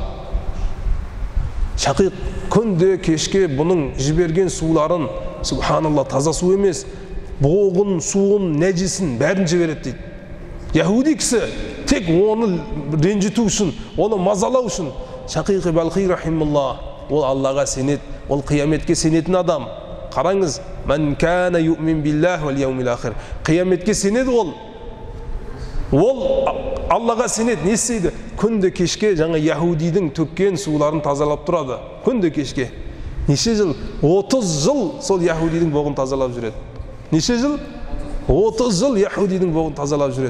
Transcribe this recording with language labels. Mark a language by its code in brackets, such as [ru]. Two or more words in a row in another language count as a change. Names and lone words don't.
[kk] Шақиқ күнде кешке бұның жіберген суларын, субханалла, таза су емес, боғын, суын, нәжісін бәрін жібереді дейді. Яһуди кісі тек оны ренжіту үшін, оны мазалау үшін. Шақиқ Балқи рахималлах, ол Аллаға сенет, ол қияметке сенетін адам. Қараңыз, [ar] "من كان يؤمن بالله واليوم الآخر". [kk] Қияметке сенеді ол. Ол Аллаға сенет, не істейді? Күнде кешке жаңа яһудидің төккен суларын тазалап тұрады. Күнде кешке. Неше жыл? 30 жыл сол яһудидің боғын тазалап жүреді. Неше жыл? 30 жыл яһудидің боғын тазалап жүреді.